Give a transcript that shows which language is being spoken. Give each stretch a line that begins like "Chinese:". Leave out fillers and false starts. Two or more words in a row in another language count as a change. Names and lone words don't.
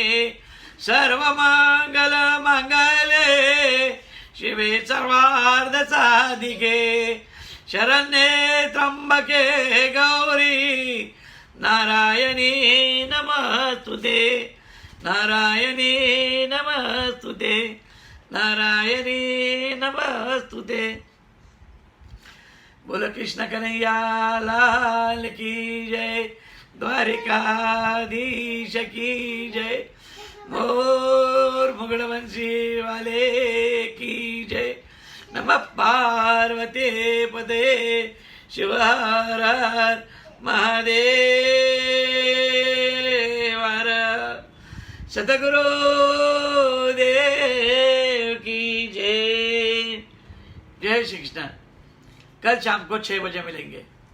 Sanskrit: सर्वमंगल मंगले शिवे सर्वार्थ साधिके, शरण्ये त्र्यंबके गौरी नारायणी नमस्तुते, नारायणी नमस्तुते, नारायणी नमस्तुते।
Hindi: बोलो कृष्ण कन्हैया लाल की जय, द्वारिकाधीश की जय, मोर मुगड़वंशी वाले की जय।
Sanskrit: नमः पार्वती पदे शिव हर हर महादेव हर।
Hindi: सतगुरु देव की जय। जय श्री कृष्ण। कल शाम को 6 बजे मिलेंगे।